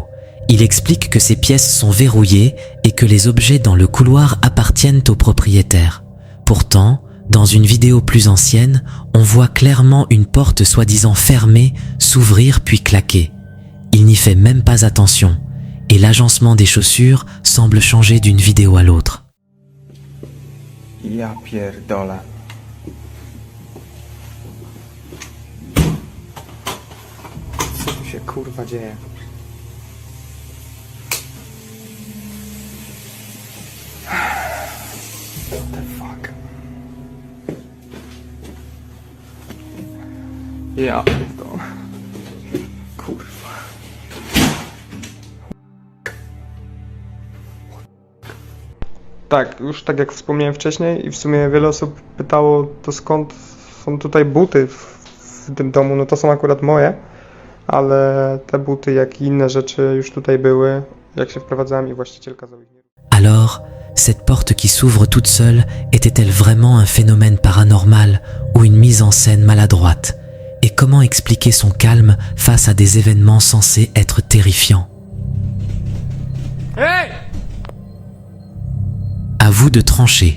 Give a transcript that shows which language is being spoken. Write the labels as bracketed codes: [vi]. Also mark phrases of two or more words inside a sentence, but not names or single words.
[fr] Il explique que ces pièces sont verrouillées et que les objets dans le couloir appartiennent au propriétaire. Pourtant, dans une vidéo plus ancienne, on voit clairement une porte soi-disant fermée s'ouvrir puis claquer. Il n'y fait même pas attention et l'agencement des chaussures semble changer d'une vidéo à l'autre. [pl] Ja pierdolę. Co tu się kurwa dzieje? [en] What the fuck? [pl] Ja pierdolę. Kurwa. Tak, już tak jak wspomniałem wcześniej i w sumie wiele osób pytało, to skąd są tutaj buty w tym domu, no to są akurat moje. ale te buty, jak i inne rzeczy już tutaj były, jak się wprowadzałem i właściciel kazał ich nie... [fr] Alors, cette porte qui s'ouvre toute seule était-elle vraiment un phénomène paranormal ou une mise en scène maladroite? Et comment expliquer son calme face à des événements censés être terrifiants? À vous de trancher.